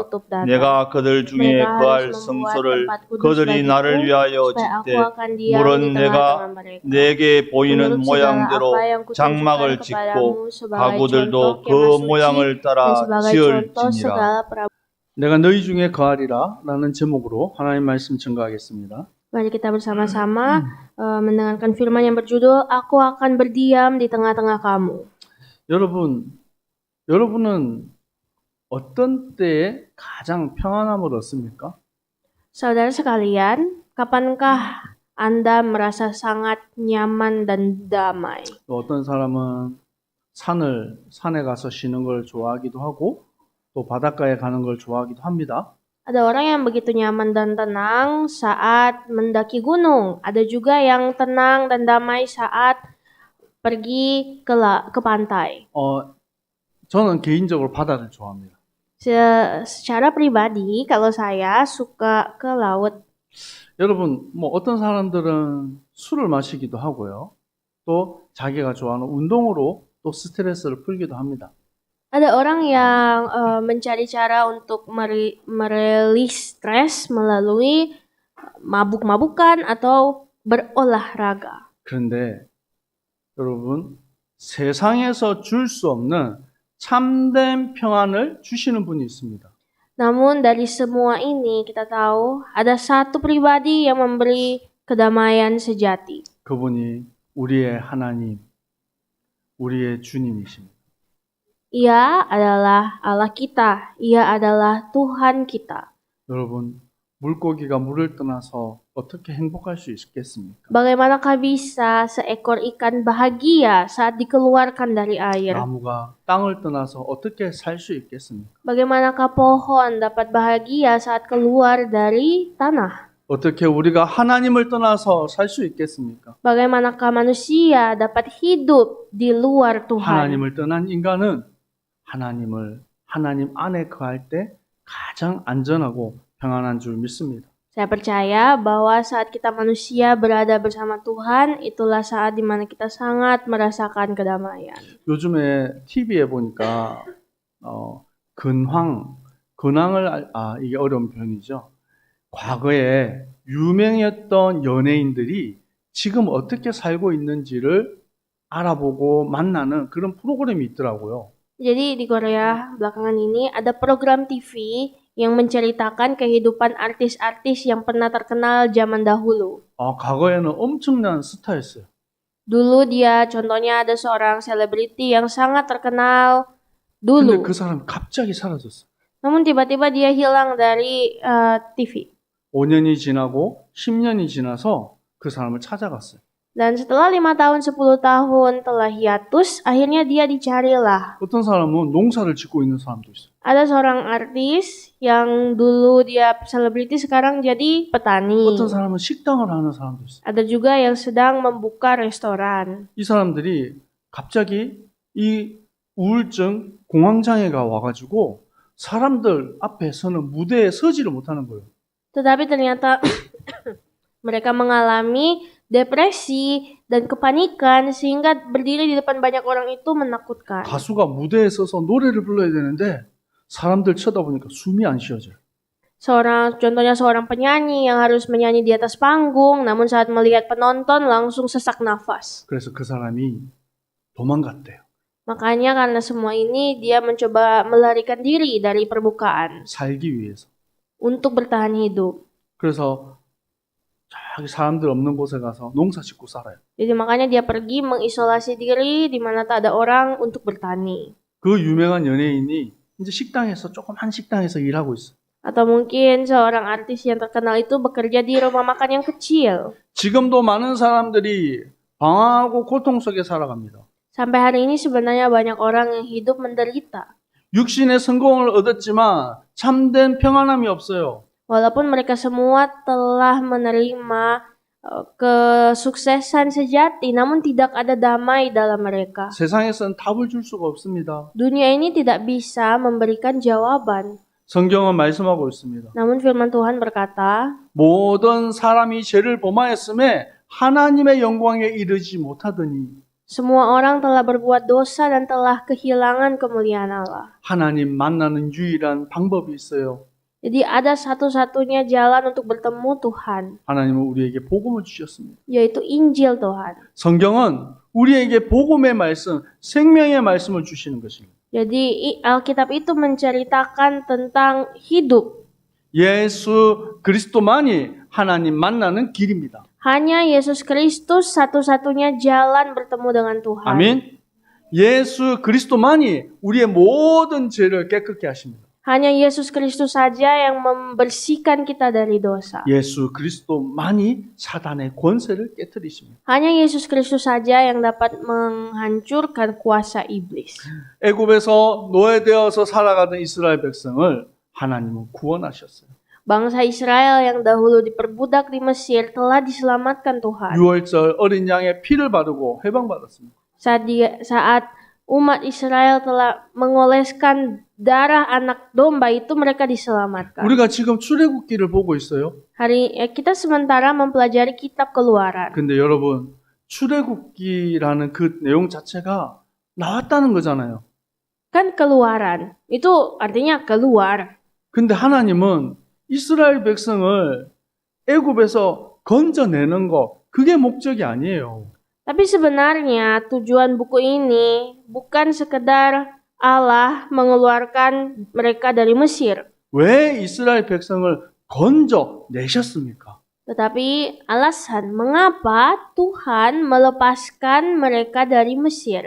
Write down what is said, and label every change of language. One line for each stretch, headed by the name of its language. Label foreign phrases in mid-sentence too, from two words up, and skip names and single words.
Korean: 내가 그들 중에 거할 성소를 그들이 나를 위하여 짓되 물은 내가 내게 보이는 모양대로 장막을 짓고 가구들도 그 모양을 따라 지을지니라. 내가 너희 중에 거하리라 라는 제목으로 하나님 말씀 증거하겠습니다.
Indonesian: Mari kita bersama-sama mendengarkan firman yang berjudul Aku akan berdiam di tengah-tengah kamu.
Korean: 여러분은 어떤 때에 가장 평안함을 얻습니까?
Indonesian: Saudara sekalian, kapankah Anda merasa sangat nyaman dan damai?
Korean: 또 어떤 사람은 산에 가서 쉬는 걸 좋아하기도 하고 또 바닷가에 가는 걸 좋아하기도 합니다.
Indonesian: Ada orang yang begitu nyaman dan tenang saat mendaki gunung. Ada juga yang tenang dan damai saat pergi ke pantai.
Korean: 저는 개인적으로 바다를 좋아합니다.
Indonesian: Secara pribadi, kalau saya suka ke laut.
Korean: 여러분, 어떤 사람들은 술을 마시기도 하고요. 또 자기가 좋아하는 운동으로 또 스트레스를 풀기도 합니다.
Indonesian: Ada orang yang mencari cara untuk merilis stres melalui mabuk-mabukan atau berolahraga.
Korean: 그런데 여러분, 세상에서 줄 수 없는 참된 평안을 주시는 분이 있습니다.
Indonesian: Namun dari semua ini kita tahu ada satu pribadi yang memberi kedamaian sejati.
Korean: 그분이 우리의 하나님, 우리의 주님이십니다.
Indonesian: Ia adalah Allah kita. Ia adalah Tuhan kita.
Korean: 여러분, 물고기가 물을 떠나서 어떻게 행복할 수 있겠습니까?
Indonesian: Bagaimanakah bisa seekor ikan bahagia saat dikeluarkan dari air?
Korean: 나무가 땅을 떠나서 어떻게 살 수 있겠습니까?
Indonesian: Bagaimanakah pohon dapat bahagia saat keluar dari tanah?
Korean: 어떻게 우리가 하나님을 떠나서 살 수 있겠습니까?
Indonesian: Bagaimanakah manusia dapat hidup di luar Tuhan?
Korean: 하나님을 떠난 인간은 하나님 안에 거할 때 가장 안전하고 평안한 줄 믿습니다.
Indonesian: Saya percaya bahwa saat kita manusia berada bersama Tuhan, itulah saat di mana kita sangat merasakan kedamaian.
Korean: 요즘에 TV에 보니까 근황을 이게 어려운 표현이죠. 과거에 유명했던 연예인들이 지금 어떻게 살고 있는지를 알아보고 만나는 그런 프로그램이 있더라고요.
Indonesian: Jadi di Korea belakangan ini ada program TV yang menceritakan kehidupan artis-artis yang pernah terkenal zaman dahulu.
Korean: 과거에는 엄청난 스타였어요.
Indonesian: Dulu dia contohnya ada seorang selebriti yang sangat terkenal
Korean: 근데
Indonesian: dulu.
Korean: 그 사람이 갑자기 사라졌어요.
Indonesian: Namun tiba-tiba dia hilang dari TV.
Korean: 5년이 지나고 10년이 지나서 그 사람을 찾아갔어요.
Indonesian: Dan setelah 5 tahun, 10 tahun telah hiatus, akhirnya dia dicarilah.
Korean: 어떤 사람은 농사를 짓고 있는 사람도 있어요.
Indonesian: Ada seorang artis yang dulu dia selebriti sekarang jadi petani.
Korean: 어떤 사람은 식당을 하는 사람도 있어요.
Indonesian: Ada juga yang sedang membuka restoran.
Korean: 이 사람들이 갑자기 이 우울증 공황장애가 와가지고 사람들 앞에서는 무대에 서지를 못하는 거예요.
Indonesian: Tetapi ternyata mereka mengalami depresi dan kepanikan sehingga berdiri di depan banyak orang itu menakutkan.
Korean: 가수가 무대에 서서 노래를 불러야 되는데 사람들 쳐다보니까 숨이 안 쉬어져요.
Indonesian: Contohnya seorang penyanyi yang harus menyanyi di atas panggung, namun saat melihat penonton langsung sesak nafas.
Korean: 그래서 그 사람이 도망갔대요.
Indonesian: Makanya karena semua ini dia mencoba melarikan diri dari permukaan
Korean: 살기 위해서.
Indonesian: untuk bertahan hidup.
Korean: 그래서 저기 사람들 없는 곳에 가서 농사 짓고 살아요.
Indonesian: Jadi makanya dia pergi mengisolasi diri di mana tak ada orang untuk bertani.
Korean: 그 유명한 연예인이 이제 식당에서 조그만 식당에서 일하고 있어요.
Indonesian: Atau mungkin seorang artis yang terkenal itu bekerja di rumah makan yang kecil.
Korean: 지금도 많은 사람들이 방황하고 고통 속에 살아갑니다.
Indonesian: Sampai hari ini sebenarnya banyak orang yang hidup menderita.
Korean: 육신의 성공을 얻었지만 참된 평안함이 없어요.
Indonesian: Walaupun mereka semua telah menerima kesuksesan sejati, namun tidak ada damai dalam mereka.
Korean: 세상에서는 답을 줄 수가 없습니다.
Indonesian: Dunia ini tidak bisa memberikan jawaban.
Korean: 성경은 말씀하고 있습니다.
Indonesian: Namun firman Tuhan berkata,
Korean: 모든 사람이 죄를 범하였음에 하나님의 영광에 이르지 못하더니
Indonesian: semua orang telah berbuat dosa dan telah kehilangan kemuliaan Allah.
Korean: 하나님 만나는 유일한 방법이 있어요.
Indonesian: Jadi ada satu-satunya jalan untuk bertemu Tuhan,
Korean: 하나님은 우리에게 복음을 주셨습니다.
Indonesian: yaitu Injil Tuhan.
Korean: 성경은 우리에게 복음의 말씀, 생명의 말씀을 주시는 것입니다.
Indonesian: Jadi Alkitab itu menceritakan tentang hidup.
Korean: 예수 그리스도만이 하나님 만나는 길입니다.
Indonesian: Hanya Yesus Kristus satu-satunya jalan bertemu dengan Tuhan.
Korean: 아멘. 예수 그리스도만이 우리의 모든 죄를 깨끗게 하십니다.
Indonesian: Hanya Yesus Kristus saja yang membersihkan kita dari dosa.
Korean: 예수 그리스도만이 사단의 권세를 깨뜨리십니다.
Indonesian: Hanya Yesus Kristus saja yang dapat menghancurkan kuasa iblis.
Korean: 애굽에서 노예되어서 살아가던 이스라엘 백성을 하나님은 구원하셨어요.
Indonesian: Bangsa Israel yang dahulu diperbudak di Mesir telah diselamatkan Tuhan.
Korean: 유월절 어린 양의 피를 바르고 해방받았습니다.
Indonesian: Saat umat Israel telah mengoleskan darah anak domba itu, mereka diselamatkan.
Korean: 우리가 지금 출애굽기를 보고 있어요.
Indonesian: Kita sementara mempelajari kitab Keluaran.
Korean: 근데 여러분, 출애굽기라는 그 내용 자체가 나왔다는 거잖아요.
Indonesian: Kan Keluaran itu artinya keluar.
Korean: 근데 하나님은 이스라엘 백성을 애굽에서 건져내는 거, 그게 목적이 아니에요.
Indonesian: Tapi sebenarnya tujuan buku ini bukan sekedar Allah mengeluarkan mereka dari Mesir.
Korean: 왜 이스라엘 백성을 건져내셨습니까?
Indonesian: Tetapi alasan mengapa Tuhan melepaskan mereka dari Mesir.